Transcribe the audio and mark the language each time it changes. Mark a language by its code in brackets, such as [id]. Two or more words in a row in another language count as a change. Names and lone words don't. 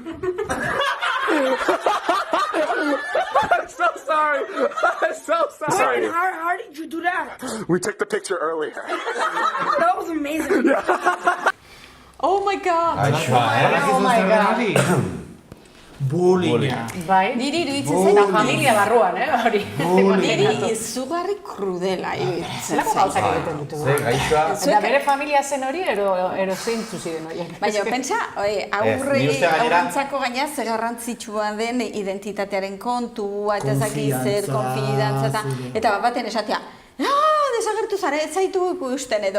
[en] I'm so sorry. How did you do that? We took the picture earlier. That was amazing. Oh my God! Oh my God. [eu] Bullyinga. Bai. Niri iruditzen zait, Eta familia barruan, hori. niri izugarri krudela iruditzen Zelako gauzak egiten ditu. Ze, gaixoa. Eta bere familia zen hori, ero zeintzu ziren horiek. Baina, pentsa, aurrentzako gaina ze garrantzitsua den identitatearen kontua, eta ezakit zer, konfidantza, eta baten esatea, desagertu zara, ez zaitu ikusten edo.